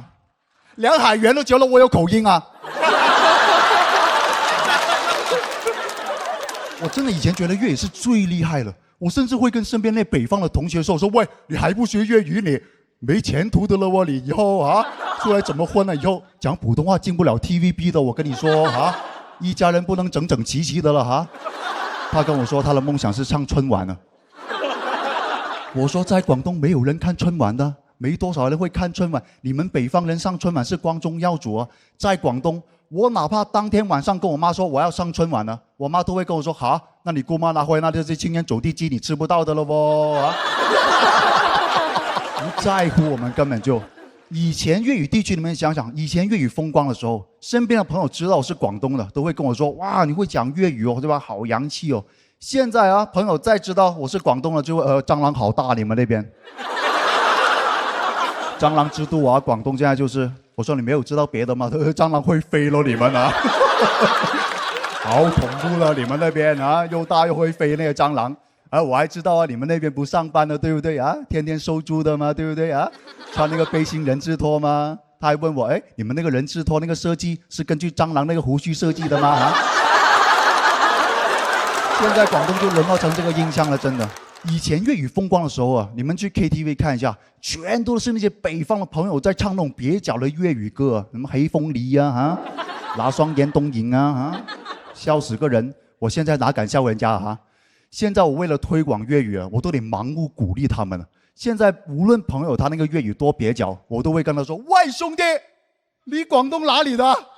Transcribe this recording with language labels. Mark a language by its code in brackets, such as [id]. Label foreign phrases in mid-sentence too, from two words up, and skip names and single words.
[zh] 梁海源都覺得我有口音啊。我真的以前覺得粵語是最厲害了，我甚至會跟身邊那北方的同學說喂，你還不學粵語你沒前途的了喎，你以後啊，出來怎麼混呢？以後講普通話進不了 TVB 的，我跟你說啊，一家人不能整整齊齊的了哈。他跟我說他的夢想是上春晚呢。我說在廣東沒有人看春晚的，沒多少人會看春晚。你們北方人上春晚是光宗耀祖啊，在廣東，我哪怕當天晚上跟我媽說我要上春晚呢，我媽都會跟我說好，那你姑媽拿回那這些青煙走地雞你吃不到的了喎啊。不在乎我們根本就，以前粵語地區你們想想，以前粵語風光的時候，身邊的朋友知道我是廣東的，都會跟我說，哇，你會講粵語哦，對吧？好洋氣哦。現在啊，朋友再知道我是廣東的，就會蟑螂好大，你們那邊。蟑螂之都啊，廣東現在就是，我說你沒有知道別的嗎？蟑螂會飛咯，你們啊，好恐怖了，你們那邊啊，又大又會飛那個蟑螂。我還知道啊，你們那邊不上班的，對不對啊？天天收租的嘛，對不對啊？穿那個背心人字拖嗎？他還問我，哎，你們那個人字拖那個設計是根據蟑螂那個鬍鬚設計的嗎？啊？現在廣東就淪落成這個印象了，真的。以前粵語風光的時候啊，你們去 KTV 看一下，全都是那些北方的朋友在唱那種蹩腳的粵語歌，什麼黑鳳梨啊，哈，拿雙眼東影啊，哈，笑死個人。我現在哪敢笑人家啊？現在我為了推廣粵語啊，我都得盲目鼓勵他們了。現在無論朋友他那個粵語多蹩腳，我都會跟他說：喂，兄弟，你廣東哪裡的？